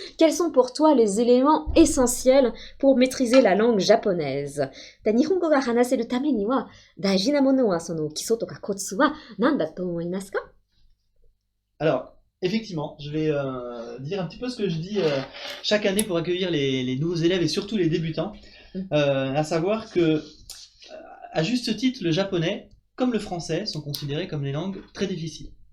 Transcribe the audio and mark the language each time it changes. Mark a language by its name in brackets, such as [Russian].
[French] Quels sont pour toi les éléments essentiels pour maîtriser la langue japonaise? [Japanese] 日本語が話せるためには大事なものはその基礎とかコツは何だと思いますか？ [French] Alors, effectivement, je vais dire un petit peu ce que je dis chaque année pour accueillir les nouveaux élèves et surtout les débutants, à savoir que, à juste titre, le japonais, comme le français, sont considérés comme des langues très difficiles.